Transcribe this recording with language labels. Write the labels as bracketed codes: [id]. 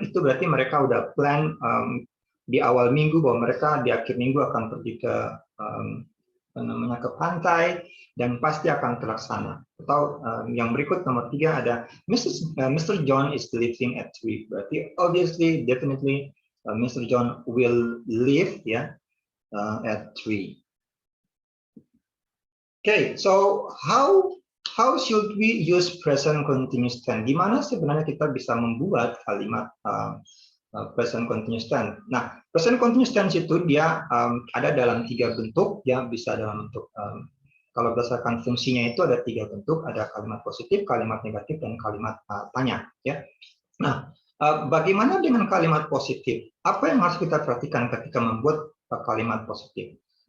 [id] Itu berarti mereka udah plan di awal minggu bahwa mereka di akhir minggu akan pergi ke ke pantai dan pasti akan terlaksana. Atau yang berikut nomor 3 ada Mr. [en] John is leaving at 3. Berarti obviously, definitely Mr. John will leave ya at 3. Okay, so how should we use present continuous tense? [id] Gimana sebenarnya kita bisa membuat kalimat present continuous tense? Nah, present continuous tense itu dia ada dalam 3 bentuk, ya bisa dalam bentuk kalau berdasarkan fungsinya itu ada 3 bentuk, ada kalimat positif, kalimat negatif, dan kalimat tanya. Ya. Nah, bagaimana dengan kalimat positif? Apa yang harus kita perhatikan ketika membuat kalimat positif?